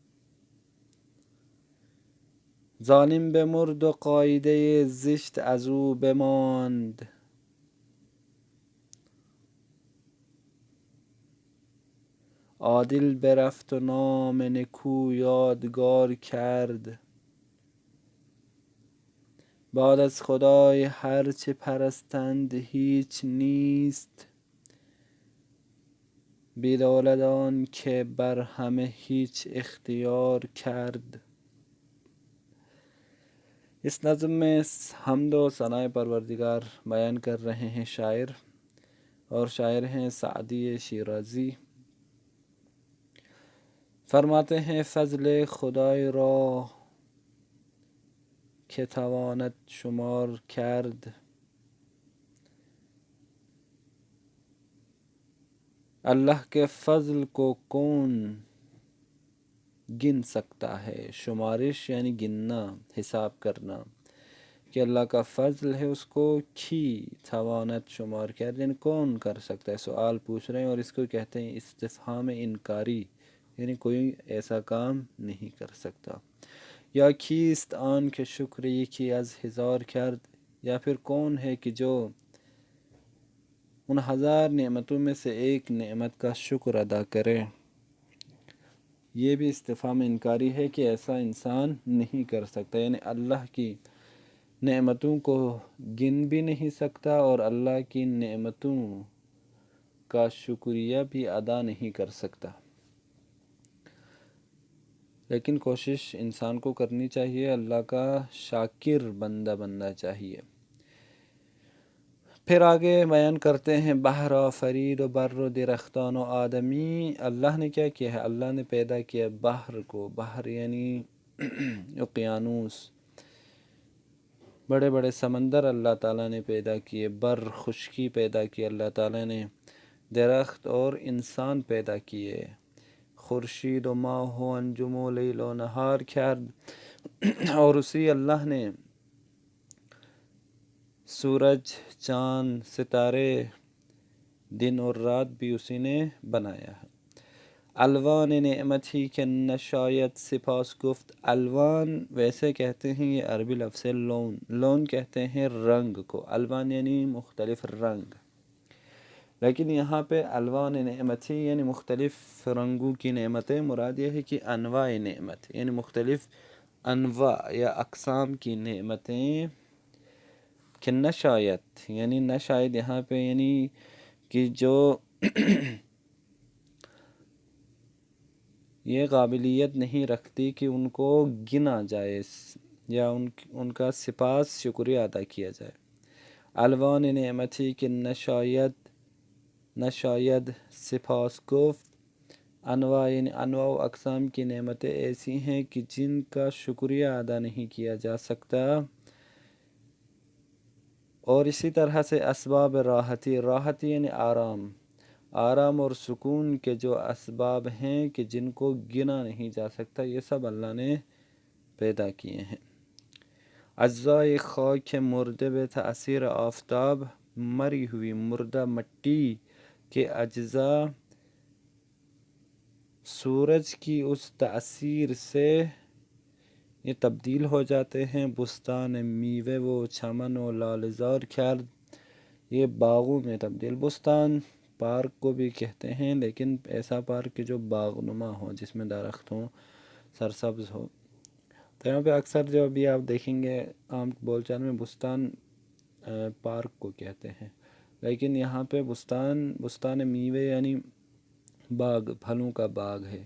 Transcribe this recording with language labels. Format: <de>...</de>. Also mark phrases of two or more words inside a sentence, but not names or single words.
<fa>ظالم بمرد و قاعده زشت از او بماند، عادل برفت و نام نکو یادگار کرد. بعد از خدای هرچه پرستند هیچ نیست، بدولت آن که بر همه هیچ اختیار کرد.</fa> <ur>اس نظم میں حمد و ثناء پروردگار بیان کر رہے ہیں شاعر، اور شاعر ہیں سعدی شیرازی۔ فرماتے ہیں</ur> <fa>فضل خدای را که تواند شمار کرد،</fa> <ur>اللہ کے فضل کو کون گن سکتا ہے۔ شمارش یعنی گننا، حساب کرنا، کہ اللہ کا فضل ہے اس کو</ur> <fa>کی توانت شمار کرد،</fa> <ur>یعنی کون کر سکتا ہے۔ سوال پوچھ رہے ہیں اور اس کو کہتے ہیں استفہام انکاری، یعنی کوئی ایسا کام نہیں کر سکتا۔</ur> <fa>یا کیست آن که شکر یکی از هزار کرد،</fa> <ur>یا پھر کون ہے کہ جو ان ہزار نعمتوں میں سے ایک نعمت کا شکر ادا کرے۔ یہ بھی استفہام انکاری ہے کہ ایسا انسان نہیں کر سکتا، یعنی اللہ کی نعمتوں کو گن بھی نہیں سکتا اور اللہ کی نعمتوں کا شکریہ بھی ادا نہیں کر سکتا۔ لیکن کوشش انسان کو کرنی چاہیے، اللہ کا شاکر بندہ بننا چاہیے۔ پھر آگے بیان کرتے ہیں</ur> <fa>بحر آفرید و بر و درختان و آدمی۔</fa> <ur>اللہ نے کیا کیا ہے؟ اللہ نے پیدا کیا بحر کو، بحر یعنی اقیانوس، بڑے بڑے سمندر اللہ تعالیٰ نے پیدا کیے، بر خشکی پیدا کی اللہ تعالیٰ نے، درخت اور انسان پیدا کیے،</ur> <fa>خورشید و ماہ و انجم و لیل و نہار کرد،</fa> <ur>اور اسی اللہ نے سورج، چاند، ستارے، دن اور رات بھی اسی نے بنایا ہے۔</ur> <fa>الوان نعمت ہی کہ نہ شاید سپاس گفت.</fa> <ur>الوان ویسے کہتے ہیں یہ عربی لفظ ہے لون. لون کہتے ہیں رنگ کو. الوان یعنی مختلف رنگ. لیکن یہاں پہ</ur> <fa>الوان نعمت ہی</fa> <ur>یعنی مختلف رنگوں کی نعمتیں. مراد یہ ہے کہ انواع نعمت یعنی مختلف انواع یا اقسام کی نعمتیں.</ur> <fa>کہ نہ شاید</fa> <ur>یعنی</ur> <fa>نہ شاید</fa> <ur>یہاں پہ یعنی کہ جو یہ قابلیت نہیں رکھتی کہ ان کو گنا جائے یا ان کا سپاس شکریہ ادا کیا جائے.</ur> <fa>الوان نعمتی کہ نہ شاید سپاس گفت.</fa> <ur>انواع یعنی انواع و اقسام کی نعمتیں ایسی ہیں کہ جن کا شکریہ ادا نہیں کیا جا سکتا. اور اسی طرح سے</ur> <fa>اسباب راحتی</fa> <ur>یعنی آرام اور سکون کے جو اسباب ہیں کہ جن کو گنا نہیں جا سکتا، یہ سب اللہ نے پیدا کیے ہیں.</ur> <fa>اجزائے خاک مردے بے تأثیر آفتاب.</fa> <ur>مری ہوئی مردہ مٹی کے اجزاء سورج کی اس تأثیر سے یہ تبدیل ہو جاتے ہیں.</ur> <fa>بستان میوے و چمن و لالزار کرد.</fa> <ur>یہ باغوں میں تبدیل. بستان پارک کو بھی کہتے ہیں، لیکن ایسا پارک جو باغ نما ہو، جس میں درخت ہوں، سرسبز ہو. تو یہاں پہ اکثر جو ابھی آپ دیکھیں گے عام بول چال میں بستان پارک کو کہتے ہیں، لیکن یہاں پہ</ur> <fa>بستان میوے</fa> <ur>یعنی باغ، پھلوں کا باغ ہے.</ur>